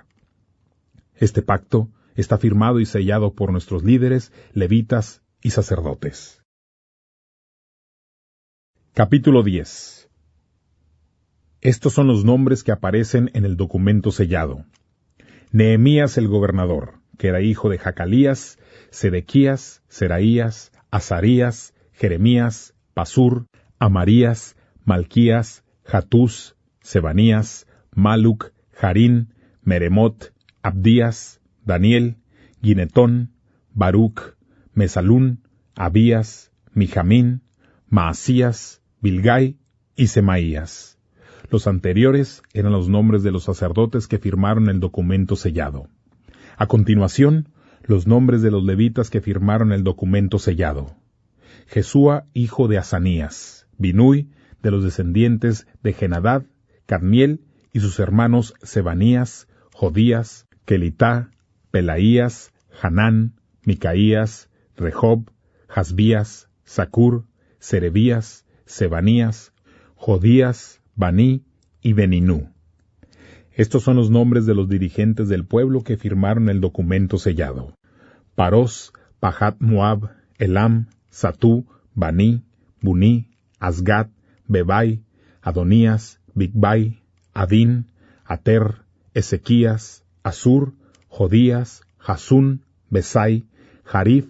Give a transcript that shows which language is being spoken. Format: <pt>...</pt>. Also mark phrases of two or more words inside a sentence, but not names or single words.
<es>Este pacto está firmado y sellado por nuestros líderes, levitas y sacerdotes. Capítulo 10. Estos son los nombres que aparecen en el documento sellado. Nehemías el gobernador, que era hijo de Jacalías, Sedequías, Seraías, Azarías, Jeremías, Pasur, Amarías, Malquías, Hatús, Sebanías, Maluc, Jarín, Meremot, Abdías, Daniel, Ginetón, Baruc, Mesalún, Abías, Mijamín, Maasías, Bilgai y Semaías. Los anteriores eran los nombres de los sacerdotes que firmaron el documento sellado. A continuación, los nombres de los levitas que firmaron el documento sellado. Jesúa, hijo de Asanías, Binui, de los descendientes de Genadad, Cadmiel y sus hermanos Sebanías, Jodías, Kelitá, Pelaías, Hanán, Micaías, Rehob, Hasbías, Zacur, Serebías, Sebanías, Jodías, Baní y Beninú. Estos son los nombres de los dirigentes del pueblo que firmaron el documento sellado. Parós, Pahat Moab, Elam, Satú, Baní, Buní, Asgat, Bebai, Adonías, Bigbai, Adín, Ater, Ezequías, Asur, Jodías, Jasún, Besai, Jarif,</es>